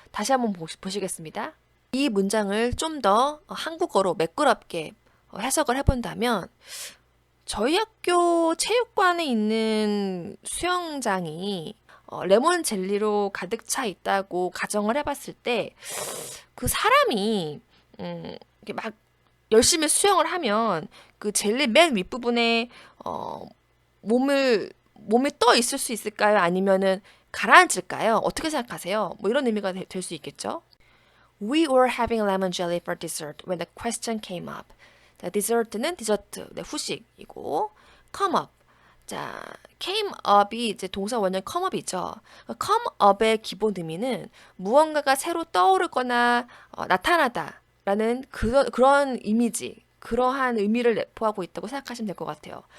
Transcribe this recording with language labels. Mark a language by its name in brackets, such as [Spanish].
[Korean] 다시 한번 보시겠습니다. 이 문장을 좀 더 한국어로 매끄럽게 해석을 해본다면 저희 학교 체육관에 있는 수영장이 레몬 젤리로 가득 차 있다고 가정을 해봤을 때 그 사람이 이렇게 막 열심히 수영을 하면 그 젤리 맨 윗부분에 몸이 떠 있을 수 있을까요? 아니면은 가라앉을까요? 어떻게 생각하세요? 이런 의미가 될 수 있겠죠? [English] We were having lemon jelly for dessert when the question came up. [Korean] 자, 디저트는 디저트, 네, 후식이고 come up. 자, came up이 이제 동사 원형 come up이죠. come up의 기본 의미는 무언가가 새로 떠오르거나 나타나다라는 그런 이미지, 그러한 의미를 내포하고 있다고 생각하시면 될 것 같아요.